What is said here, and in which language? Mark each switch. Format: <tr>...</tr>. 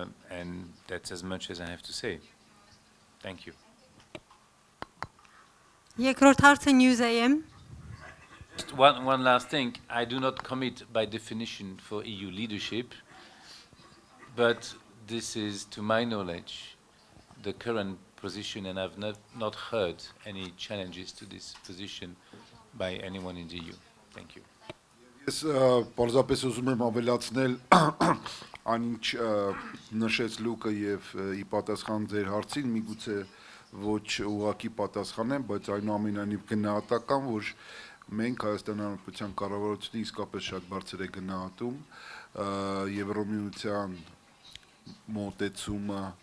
<en>And that's as much as I have to say. Thank you.</en> <hy>Երկրորդ հարցը News AM.</hy> <en>Just one last thing. I do not commit by definition for EU leadership, but this is, to my knowledge, the current position, and I've not heard any challenges to this position by anyone in the EU. Thank you.</en> <hy>Ես պարզապես ուզում եմ ավելացնել այն ինչ նշեց Լուկը եւ ի պատասխան ձեր հարցին, միգուցե ոչ ուղղակի պատասխանեմ, բայց այնուամենայնիվ գնահատական, որ մենք Հայաստանի Հանրապետության կառավարությունը իսկապես շատ բարձր է գնահատում Եվրոմիության մոտեցումը</hy>